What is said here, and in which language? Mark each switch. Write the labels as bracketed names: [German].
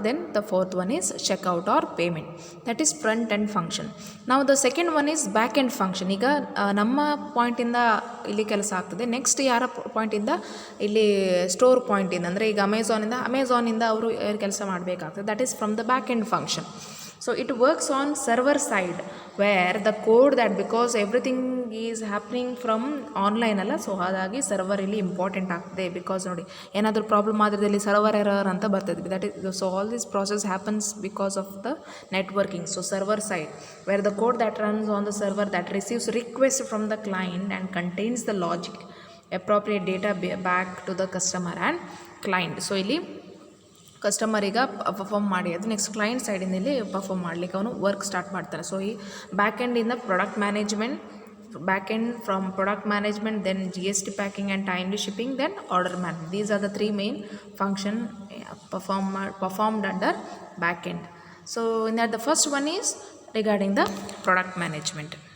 [English] Then the fourth one is checkout or payment. That is front end function. Now the second one is back end function. [Kannada] ಈಗ ನಮ್ಮ ಪಾಯಿಂಟಿಂದ ಇಲ್ಲಿ ಕೆಲಸ ಆಗ್ತದೆ. Next ಯಾರ ಪಾಯಿಂಟಿಂದ ಇಲ್ಲಿ store ಪಾಯಿಂಟಿಂದ, ಅಂದರೆ ಈಗ ಅಮೆಝಾನಿಂದ ಅವರು ಕೆಲಸ ಮಾಡಬೇಕಾಗ್ತದೆ. [English] That is from the back end function. So it works on server side where the code that, because everything is happening from online [Kannada] ಅಲ್ಲ, ಸೊ ಹಾಗಾಗಿ ಸರ್ವರ್ ಇಲ್ಲಿ ಇಂಪಾರ್ಟೆಂಟ್ ಆಗ್ತದೆ. ಬಿಕಾಸ್ ನೋಡಿ, ಏನಾದರೂ ಪ್ರಾಬ್ಲಮ್ ಆದರೆ ಇಲ್ಲಿ ಸರ್ವರ್ ಎರರ್ ಅಂತ ಬರ್ತದೆ. [English] That is, so all this process happens because of the networking. So server side where the code that runs on the server that receives request from the client and contains the logic appropriate data back to the customer and client. [Kannada] So ಇಲ್ಲಿ ಕಸ್ಟಮರಿಗೆ perform ಮಾಡಿ ಅದು next client ಸೈಡಿಂದ ಇಲ್ಲಿ perform ಮಾಡಲಿಕ್ಕೆ ಅವನು work start ಮಾಡ್ತಾನೆ. [English] So ಈ back ಎಂಡಿಂದ product management, back end from product management, then GST packing and timely shipping, then order management. These are the 3 main function performed under back end. So in that the first one is regarding the product management.